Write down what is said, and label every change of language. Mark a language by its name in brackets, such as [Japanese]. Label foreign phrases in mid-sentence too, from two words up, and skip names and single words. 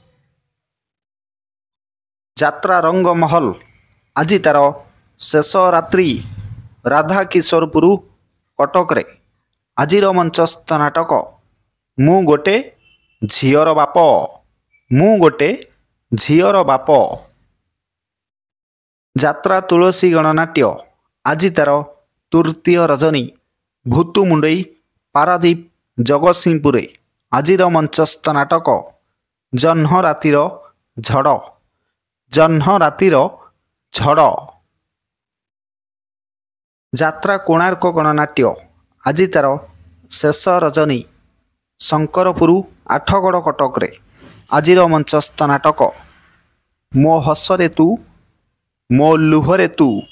[Odia] ଯାତ୍ରା ରଙ୍ଗ ମହଲ ଆଜ ତାର ଶେଷ ରାତ୍ରି ରାଧା କିଶୋରପୁର କଟକ ରେ ଆଜିର ମଞ୍ଚସ୍ଥ ନାଟକ ମୁ ଗୋଟେ ଝିଅର ବାପ ମୁ ଗୋଟେ ଝିଅର ବାପ। ଯାତ୍ରା ତୁଳସୀ ଗଣନାଟ୍ୟ ଆଜ ତାର ତୃତୀୟ ରଜନୀ ଭୁତୁମୁଣ୍ଡାଇ ପାରାଦୀପ ଜଗତସିଂହପୁର ଆଜିର ମଞ୍ଚସ୍ଥ ନାଟକ ଜହ୍ନ ରାତିର ଝଡ଼ ଜହ୍ନ ରାତିର ଝଡ଼। ଯାତ୍ରା କୋଣାର୍କ ଗଣନାଟ୍ୟ ଆଜ ତାର ଶେଷ ରଜନୀ ଶଙ୍କରପୁର ଆଠଗଡ଼ କଟକ ରେ ଆଜିର ମଞ୍ଚସ୍ଥ ନାଟକ ମୋ ହସରେ ତୁ ମୋ ଲୁହରେ ତୁ।